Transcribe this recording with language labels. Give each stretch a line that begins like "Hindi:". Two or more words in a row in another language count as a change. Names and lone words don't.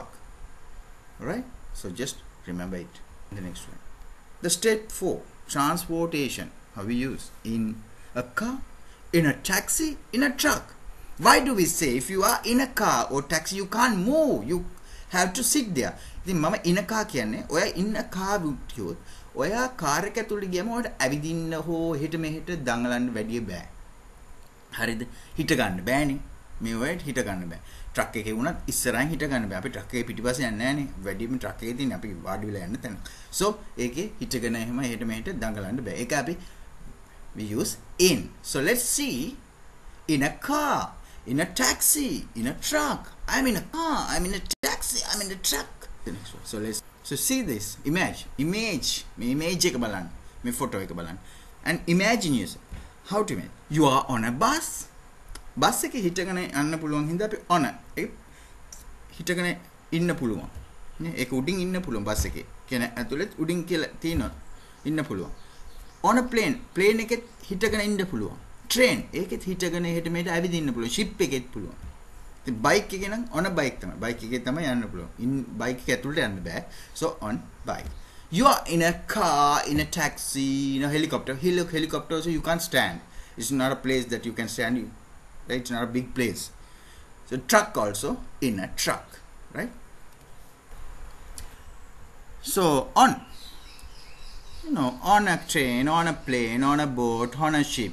English: Alright? So just remember it. The next one. The step 4, transportation. How we use? In a car, in a taxi, in a truck. Why do we say if you are in a car or taxi you can't move, you have to sit there?
Sinhala: ඉතින් මම
English: in a car
Sinhala: කියන්නේ ඔය
English: in a car
Sinhala: විදියොත් ඔයා කාර් එක ඇතුළට ගියම ඔයාලට ඇවිදින්න හෝ හෙට මෙහෙට දඟලන්න වැඩිය බෑ. හරිද? හිට ගන්න බෑනේ. මේ ඔයාලට හිට ගන්න බෑ. ට්‍රක් එකේ වුණත් ඉස්සරහින් හිට ගන්න බෑ. අපි ට්‍රක් එකේ පිටිපස්සේ යන්නේ නැහනේ. වැඩිම ට්‍රක් එකේ තියෙන අපි වාඩි වෙලා යන්න තැන. So ඒකේ හිටගෙන එහෙම හෙට මෙහෙට දඟලන්න බෑ. ඒක අපි
English: we use in. So let's see. In a car, in a taxi, in a truck. I'm in a car, I'm in a taxi, I'm in a truck. The next one. So see this.
Sinhala: Image එක බලන්න. මේ photo එක බලන්න.
English: And imagine yourself. How to imagine? You are on a bus.
Sinhala: බස් එකේ හිටගෙන යන්න පුළුවන් හින්දා අපි on එක හිටගෙන ඉන්න පුළුවන්. නේ ඒක උඩින් ඉන්න පුළුවන් බස් එකේ. කියන්නේ ඇතුළේ උඩින් කියලා තියෙනවා. ඉන්න පුළුවන්.
English: On a plane
Sinhala: එකෙත් හිටගෙන ඉන්න පුළුවන්. Train ඒකෙත් හිටගෙන එහෙට මෙහෙට ඇවිදින්න පුළුවන්. Ship එකෙත් පුළුවන්. ඉතින් bike එකේ නම්
English: on a bike
Sinhala: තමයි. Bike එකේ තමයි යන්න පුළුවන්. In bike එක ඇතුළට යන්න බෑ.
English: So on bike. You are in a car, in a taxi, in a helicopter. Helicopter so you can't stand. It's not a place that you can stand. Right? It's not a big place. So truck also, in a truck, right? So on a train, on a plane, on a boat, on a ship.